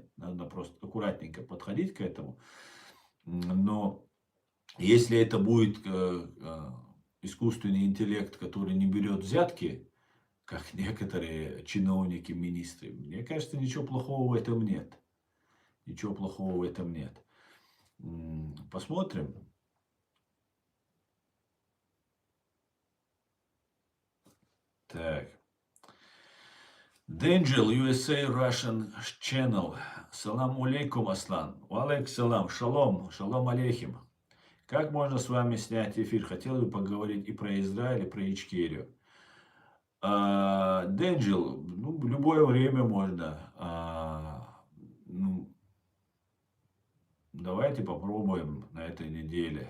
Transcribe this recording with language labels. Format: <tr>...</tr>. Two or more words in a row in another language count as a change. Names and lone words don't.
<ru>Надо просто аккуратненько подходить к этому. Но если это будет искусственный интеллект, который не берет взятки, как некоторые чиновники, министры, мне кажется, ничего плохого в этом нет. Ничего плохого в этом нет. Посмотрим. Так. Денджел, USA Russian Channel.</ru> <ar>سلام عليكم, Аслан. وعليكم سلام.</ar> <he>Шалом. שלום עליכם.</he> <ru>Как можно с вами снять эфир? Хотел бы поговорить и про Израиль, и про Ичкерию. Денджел, ну, в любое время можно. Ну, давайте попробуем на этой неделе.</ru>